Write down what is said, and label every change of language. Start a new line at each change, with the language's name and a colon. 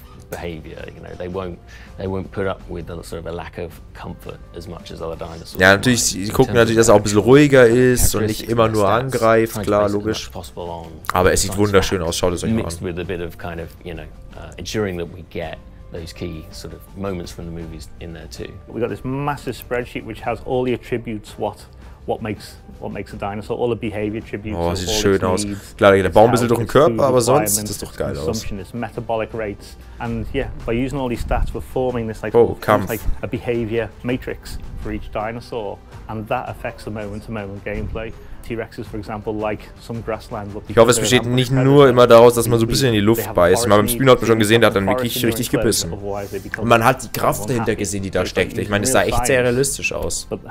English: Behavior, you know, they won't put up with a sort of a lack of comfort as much as other dinosaurs.
German: Ja, natürlich, sie gucken natürlich, dass er auch ein bisschen ruhiger ist und nicht immer nur angreift, klar, logisch. Aber es sieht wunderschön aus, schaut es euch mal an.
English: With a bit of kind of, you know, ensuring that we get those key sort of moments from the movies in there too. We got this massive spreadsheet which has all the attributes what makes a dinosaur, all the behavior attributes.
German: Oh, sieht schön aus. Klar, der Baum ein bisschen durch den Körper, aber sonst sieht das doch geil aus.
English: Metabolic rates, and yeah, by using all these stats, we're forming this like a behavior matrix for each dinosaur, and that affects the moment-to-moment gameplay. T-Rexes, for example, like some grassland.
German: Ich hoffe, es besteht nicht nur immer daraus, dass man so ein bisschen in die Luft beißt. Mal beim Spino hat man schon gesehen, der hat dann wirklich richtig gebissen. Und man hat die Kraft dahinter gesehen, die da steckte. Ich meine, es sah echt sehr realistisch aus.